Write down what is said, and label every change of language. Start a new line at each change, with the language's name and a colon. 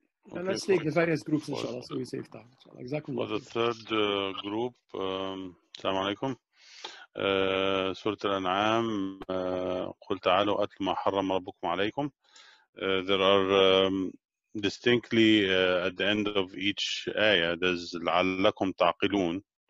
English: Okay, let's take the various groups, inshallah, so we save time. Exactly. For the third group, Assalamu alaikum.
Arabic: سورة الأنعام قل تعالوا أتل ما حرم ربكم عليكم.
English: There are distinctly at the end of each ayah there's
Arabic: لعلكم تعقلون.